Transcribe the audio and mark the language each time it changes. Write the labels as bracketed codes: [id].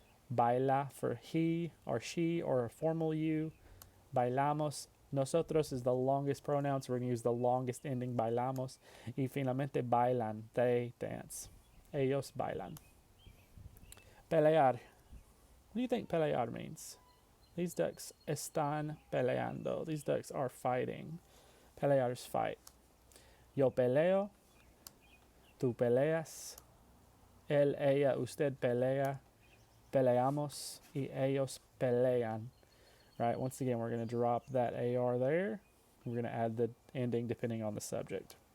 [en] Baila for he or she or a formal you. Bailamos. Nosotros is the longest pronoun, so we're going to use the longest ending, bailamos. [es] Y finalmente bailan, [en] they dance. [es] Ellos bailan. Pelear. [en] What do you think pelear means? These ducks [es] están peleando. [en] These ducks are fighting. [es] Pelear [en] is fight. [es] Yo peleo. Tú peleas. Él, ella, usted pelea. Peleamos. Y ellos pelean. [en] Right, once again, we're going to drop that AR there. We're going to add the ending depending on the subject.